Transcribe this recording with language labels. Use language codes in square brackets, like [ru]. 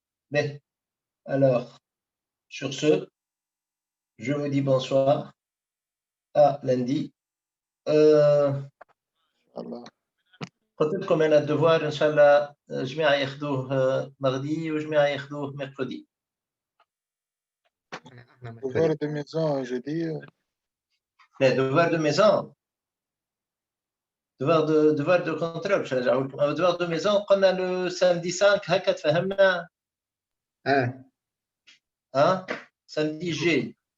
[fr] Mais, alors, sur ce, je vous dis bonsoir. À lundi. [ar] قلت لكم أنا الدوار إن شاء الله جميع ياخذوه مرضي وجميع ياخذوه مركودي. [fr] Devoir de maison, je dis. [ar] لا [fr] devoir de maison. devoir de contrôle [ar] باش نرجعوا لكم. [fr] devoir de maison [ar] قلنا [fr] le samedi 5 [ar] هكا تفهمنا. ها samedi جاي.